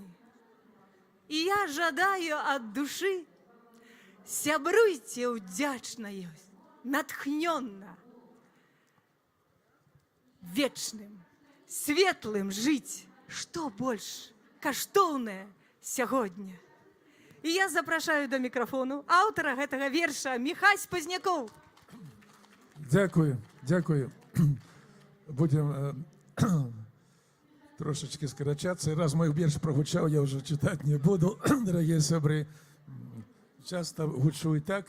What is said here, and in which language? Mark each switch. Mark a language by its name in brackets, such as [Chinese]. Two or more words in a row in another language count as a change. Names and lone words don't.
[Belarusian] І я жадаю ад душы, сябруйце ўдзячнаю, натхнённа, вечным, светлым жыць, што больш каштоўнае сягоння. І я запрашаю до мікрафону аўтара гэтага верша Міхась Пазнякоў. [Ukrainian] Дякую, дякую. [Russian] Будем трошечки скорочаться. Раз мой верш прогучал, я уже читать не буду, дорогие сябры. Часто гучу и так.